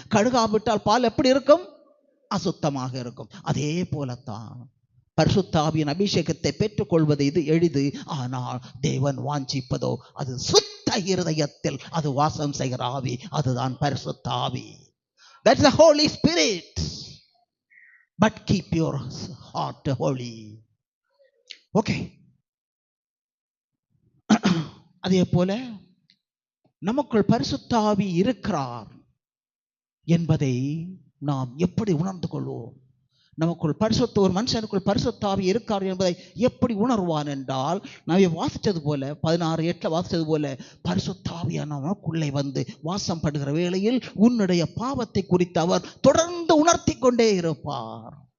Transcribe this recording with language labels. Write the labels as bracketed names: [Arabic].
[Tamil] கழுகாவிட்டால் பால் எப்படி இருக்கும்? அசுத்தமாக இருக்கும். அதே போலத்தான் பரிசுத்த ஆவியின் அபிஷேகத்தை பெற்றுக்கொள்வது இது எளிது. ஆனால் தேவன் வாஞ்சிப்பதோ அது சுத்த இருதயத்தில் அது வாசம் செய்கிற ஆவி, அதுதான் பரிசுத்த ஆவி. [English] That's the Holy Spirit. But keep your heart holy. Okay. [Tamil] அதே போல நமக்குள் பரிசுத்த ஆவி இருக்கிறார் என்பதை நாம் எப்படி உணர்ந்து கொள்வோம்? நமக்குள் ஒரு மனுஷனுக்குள் பரிசுத்த ஆவி இருக்கார் என்பதை எப்படி உணர்வான் என்றால், நான் வாசித்தது போல 16:8 வாசித்தது போல, பரிசுத்த ஆவியானவனுக்குள்ளே வந்து வாசம் படுகிற வேளையில் உன்னுடைய பாவத்தை குறித்து அவர் தொடர்ந்து உணர்த்தி கொண்டே இருப்பார்.